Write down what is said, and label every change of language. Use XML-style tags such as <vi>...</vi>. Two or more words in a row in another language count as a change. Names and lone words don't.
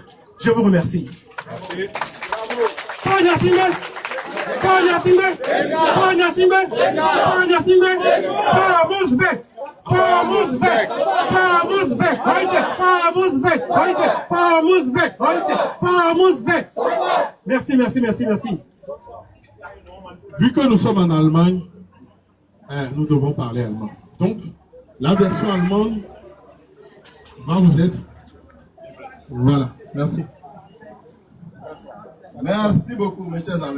<fr>Je vous remercie. Fonya Simbe, Fonya Simbe, Fonya Simbe, Fonya Simbe,</fr> <de>vamos weg, vamos weg, vamos weg, heute, vamos weg, heute, vamos weg, heute, vamos weg.</de> <fr>Merci, merci, merci, merci. Vu que nous sommes en Allemagne, nous devons parler allemand. Donc, la version allemande va vous être. Voilà, merci. Merci beaucoup, mes chers amis.</fr>